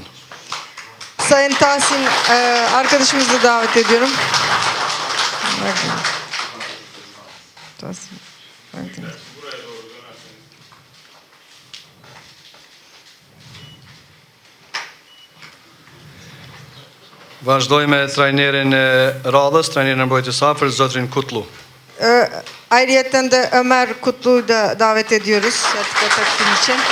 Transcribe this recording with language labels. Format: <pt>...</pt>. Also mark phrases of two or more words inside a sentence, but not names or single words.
<tr>Sayın Tahsin arkadaşımızı da davet ediyorum. Tahsin.</tr> <sq>Vazhdoj me trajnerin e radhës, trajnerin e mbrojtjes së afërt, zotrin Kutlu.</sq> <tr>Ayrıyeten de Ömer Kutlu'yu da davet ediyoruz sertifika takdim için.</tr>